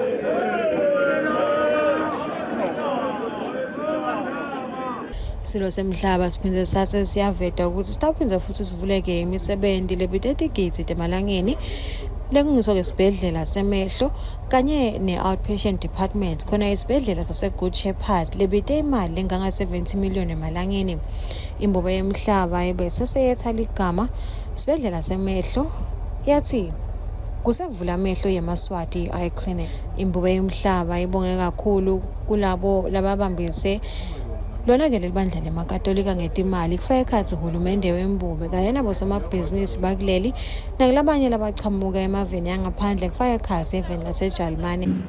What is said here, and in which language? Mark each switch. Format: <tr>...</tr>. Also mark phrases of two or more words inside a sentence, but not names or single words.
<ss>Silo semhlaba siphinde sathe siyaveta ukuthi sitawuphinza futhi sivuleke imisebenzi lebitetigidzi emalangeni lengiso ke sibhedlela semehlo kanye ne-</ss> <en>outpatient department</en> <ss>khona isibhedlela saseGood Shepherd lebite imali enganga 70 million emalangeni. Imbube emhlaba ebese seyetha ligama sibhedlela semehlo yathi kusevula amehlo yeMaswati Eye Clinic. Imbube emhlaba ibonge kakhulu kulabo lababambise lona ke libandla lemakatolika ngetimali kufaka ekhatsi uhulumende wembube kanye nabo somabhizinisi bakuleli nakulabanye labachamuka emaveni yangaphandle kufaka ekhatsi eveni laseJalimane.</ss>